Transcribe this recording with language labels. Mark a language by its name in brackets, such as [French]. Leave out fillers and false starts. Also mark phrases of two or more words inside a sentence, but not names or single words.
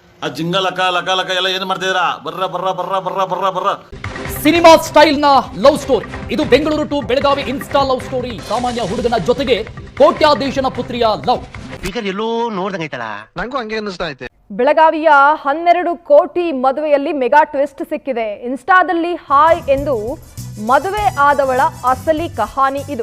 [Kannada] ಆ ಜಿಂಗ ಲಕ ಲಕ ಲಕ ಎಲ್ಲ ಏನು ಮಾಡ್ತಿದ್ದೀರಾ? ಬರ್ರ ಬರ್ರ ಬರ್ರ ಬರ್ರ ಬರ್ರ ಬರ್ರ. [English] cinema style [Kannada] ನ [English] love story [Kannada] ಇದು. ಬೆಂಗಳೂರು ಟು ಬೆಳಗಾವಿ [English] Insta love story. [Kannada] ಸಾಮಾನ್ಯ ಹುಡುಗನ ಜೊತೆಗೆ ಕೋಟ್ಯಾಧೀಶನ ಪುತ್ರಿಯ ಲವ್. ಈಗ ಎಲ್ಲೋ ನೋಡ್ದಂಗೈತಲ್ಲ, ನಂಗೂ ಹಂಗೆ ಅನ್ನಿಸ್ತಾ ಐತೆ. ಬೆಳಗಾವಿಯ 12 ಕೋಟಿ ಮದುವೆಯಲ್ಲಿ [English] mega twist [Kannada] ಸಿಕ್ಕಿದೆ. ಇನ್ಸ್ಟಾದಲ್ಲಿ ಹಾಯ್ ಎಂದು ಮದುವೆ ಆದವಳ [Hindi] असली कहानी [Kannada] ಇದು.